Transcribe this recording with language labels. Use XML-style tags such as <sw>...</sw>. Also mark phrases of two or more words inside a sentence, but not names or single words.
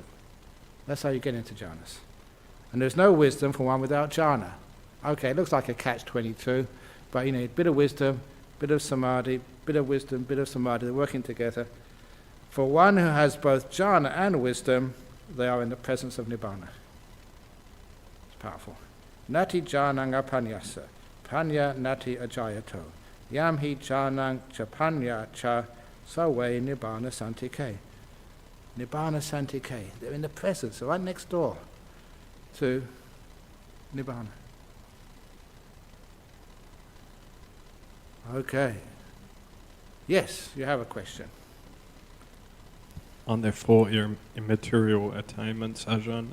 <en>That's how you get into jhanas. And there's no wisdom for one without jhana. Okay, it looks like a catch-22, but you need a bit of wisdom, bit of samadhi, bit of wisdom, bit of samadhi, they're working together. For one who has both jhana and wisdom, they are in the presence of nibbana. It's powerful.</en> <pi>Nati jhanang apanyasa, panya nati ajayato, yam hi jhanang cha panya cha sawe nibbana santike. Nibbana santike,</pi> <en>they're in the presence, right next door to nibbana. Okay. Yes, you have a question. On there 4 immaterial attainments, Ajahn?</en>